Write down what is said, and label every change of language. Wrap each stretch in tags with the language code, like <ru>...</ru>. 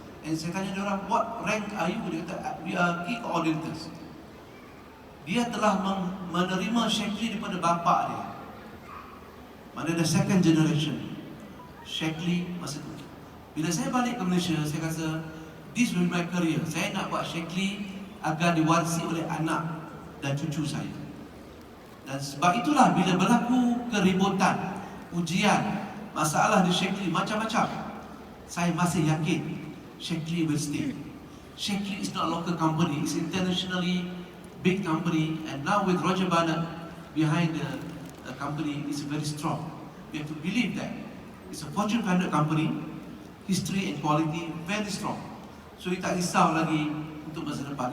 <ms>Dan saya tanya dia orang,</ms> <en>what rank are you?</en> <ms>Dia kata,</ms> <en>we are key coordinators.</en> <ms>Dia telah menerima Shaklee daripada bapa dia. Mana</ms> <en>the second generation</en> <ms>Shaklee masa tu. Bila saya balik ke Malaysia, saya rasa</ms> <en>this will be my career.</en> <ms>Saya nak buat Shaklee agar diwarisi oleh anak dan cucu saya. Dan sebab itulah bila berlaku keributan, ujian, masalah di Shaklee macam-macam, saya masih yakin Shaklee</ms> <en>will stay. Shaklee is not a local company, it's internationally big company, and now with Roger Barnett behind the company, is very strong. We have to believe that it's a Fortune 500 company, history and quality very strong.</en> <ms>So kita tak risau lagi untuk masa depan.</ms>